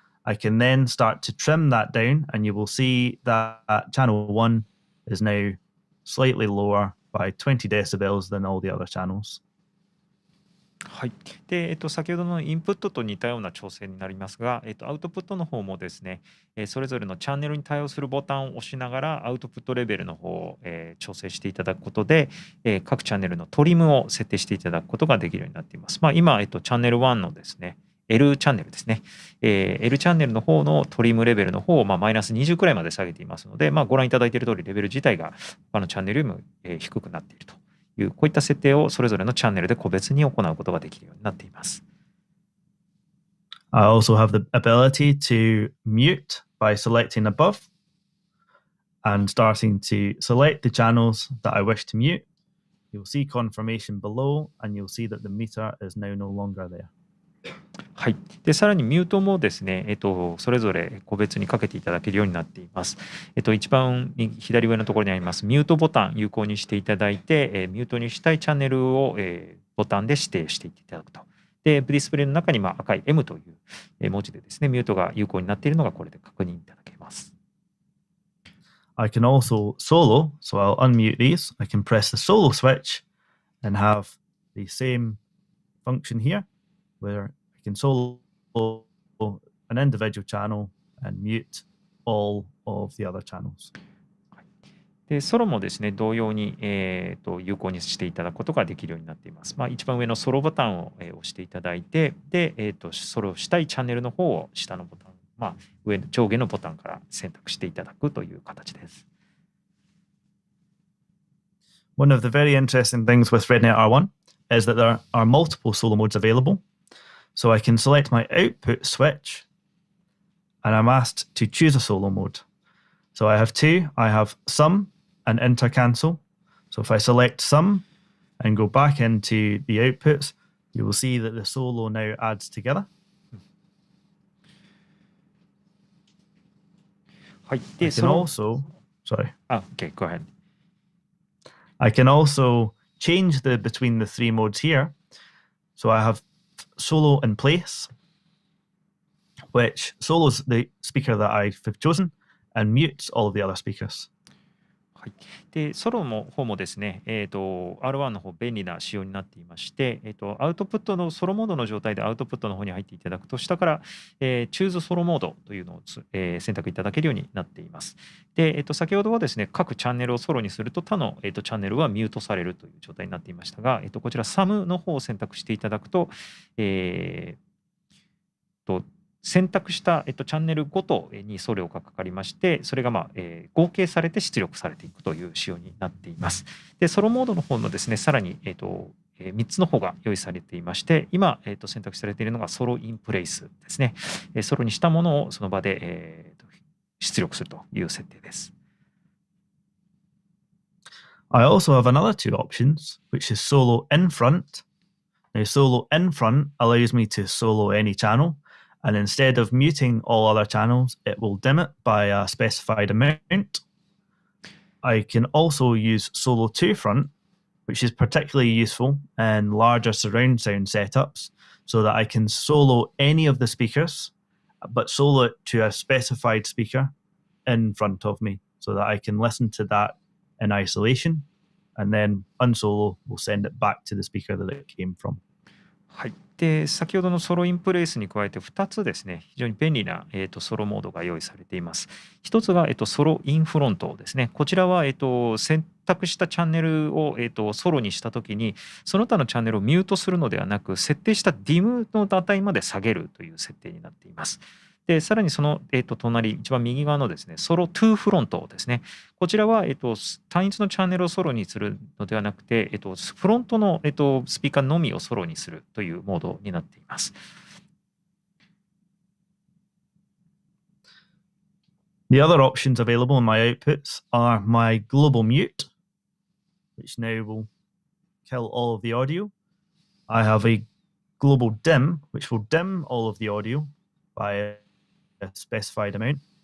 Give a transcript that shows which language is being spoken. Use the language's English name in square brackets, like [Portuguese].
[English] I can then start to trim that down, and you will see that channel 1 is now slightly lower by 20 decibels than all the other channels. [Japanese] はい。で、先ほどのインプットと似たような調整になりますが、アウトプットの方もですね、それぞれのチャンネルに対応するボタンを押しながらアウトプットレベルの方を、調整していただくことで、各チャンネルのトリムを設定していただくことができるようになっています。今、チャンネル1のですね、L チャンネルですね、L チャンネルの方のトリムレベルの方を、マイナス20くらいまで下げていますので、ご覧いただいている通りレベル自体が他のチャンネルよりも、低くなっているという、こういった設定をそれぞれのチャンネルで個別に行うことができるようになっています。 [English] I also have the ability to mute by selecting above and starting to select the channels that I wish to mute. You'll see confirmation below and you'll see that the meter is now no longer there. [Japanese] はい。で、さらにミュートもですね、それぞれ個別にかけていただけるようになっています。一番左上のところにありますミュートボタン有効にしていただいて、ミュートにしたいチャンネルを、ボタンで指定していただくと。で、ディスプレイの中に赤い M という文字でですね、ミュートが有効になっているのがこれで確認いただけます。 [English] I can also solo, so I'll unmute these. I can press the solo switch and have the same function here, where I can solo an individual channel and mute all of the other channels. [Japanese] でソロもですね、同様に、有効にしていただくことができるようになっています。一番上のソロボタンを、押していただいて、で、ソロしたいチャンネルの方を下のボタン、上下のボタンから選択していただくという形です。 [English] One of the very interesting things with REDNET R1 is that there are multiple solo modes available. So I can select my output switch and I'm asked to choose a solo mode. So I have two. I have sum and intercancel. So if I select sum and go back into the outputs, you will see that the solo now adds together. [Japanese] はい。 [English] I can also, sorry. Okay, go ahead. I can also change between the three modes here. So I have solo in place, which solos the speaker that I've chosen and mutes all of the other speakers. [Japanese] はい、でソロの方もですね、R1 の方便利な仕様になっていまして、アウトプットのソロモードの状態でアウトプットの方に入っていただくと、下から、チューズソロモードというのを、選択いただけるようになっています。で、先ほどはですね、各チャンネルをソロにすると他の、チャンネルはミュートされるという状態になっていましたが、こちらサムの方を選択していただくと、選択した、チャンネルごとに送料がかかりまして、それが、合計されて出力されていくという仕様になっています。で、ソロモードの方のですね、さらに、3つの方が用意されていまして、今、選択されているのがソロインプレイスですね。ソロにしたものをその場で、出力するという設定です。 [English] I also have another two options, which is solo in front. Now, solo in front allows me to solo any channel. And instead of muting all other channels, it will dim it by a specified amount. I can also use solo to front, which is particularly useful in larger surround sound setups. so that I can solo any of the speakers, but solo it to a specified speaker in front of me so that I can listen to that in isolation and then unsolo will send it back to the speaker that it came from. [Japanese] はい、で先ほどのソロインプレイスに加えて2つですね、非常に便利な、ソロモードが用意されています。 1つが、ソロインフロントですね。こちらは、選択したチャンネルを、ソロにしたときに、その他のチャンネルをミュートするのではなく、設定した DIM の値まで下げるという設定になっています。でさらにその、隣、一番右側のですね、ソロ2フロントですね。こちらは、単一のチャンネルをソロにするのではなくて、フロントの、スピーカーのみをソロにするというモードになっています。 [English] The other options available in my outputs are my global mute, which now will kill all of the audio. I have a global dim, which will dim all of the audio by a specified amount.